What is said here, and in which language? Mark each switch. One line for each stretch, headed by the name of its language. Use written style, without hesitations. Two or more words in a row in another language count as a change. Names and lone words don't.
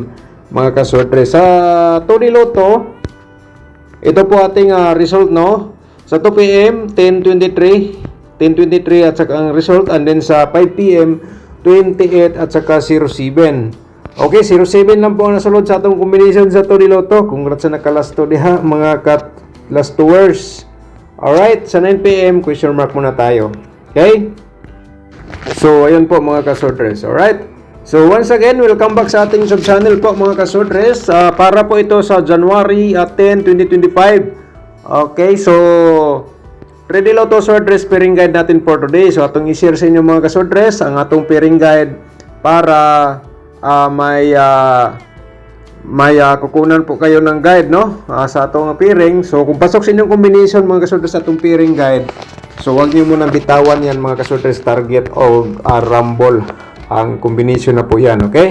Filipino: Mga kaswerte. Sa Tony Lotto, ito po ating result, no? Sa 2 PM, 1023 at saka ang result.
English: And then
Filipino: sa 5 PM, 28 at saka 07.
Cebuano: Okay, 07 lang po ang nasulod sa atong combination sa Tony Lotto. Congrats sa naka-last 2 diha, mga
English: last 2 words. Alright,
Filipino: sa 9 PM,
English: question mark
Filipino: muna tayo. Okay? So, ayun po mga kasodres.
English: Alright?
Filipino: So, once again,
English: welcome back
Filipino: sa ating sub-channel po mga kasodres. Para po ito sa January 10, 2025.
English: Okay, so ready Lotto Swordress pairing guide natin for today.
Cebuano: So atong i-share sa inyo mga kaswordress ang atong
English: pairing guide
Filipino: para may kukunan po kayo ng guide, no?
Cebuano: Sa atong pairing. So kung pasok sa inyong combination mga kaswordress sa atong
English: pairing guide,
Cebuano: so
Filipino: wag niyo muna bitawan yan mga kaswordress, target o rumble ang combination na po yan,
Cebuano: okay?